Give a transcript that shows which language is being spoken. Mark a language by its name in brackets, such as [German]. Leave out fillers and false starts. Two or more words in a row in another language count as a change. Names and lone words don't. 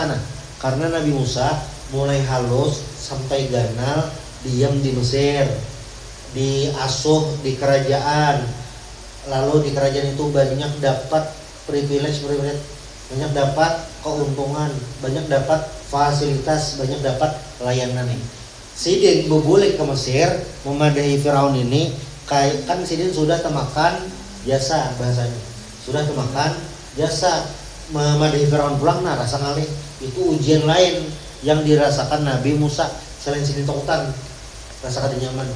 [Banjar] Nah, karena Nabi Musa mulai halus sampai ganal diam di Mesir, diasuh di kerajaan. [Indonesian] Lalu di kerajaan itu banyak dapat privilege, banyak dapat keuntungan, banyak dapat fasilitas, banyak dapat layanan. [Banjar] Sidin berbalik ke Mesir memadahi Firaun ini, kan Sidin sudah temakan jasa bahasanya, sudah temakan jasa memadahi Firaun pulang. Nah rasa ngalih itu ujian lain yang dirasakan Nabi Musa selain Sidin takutan, rasa kada nyaman.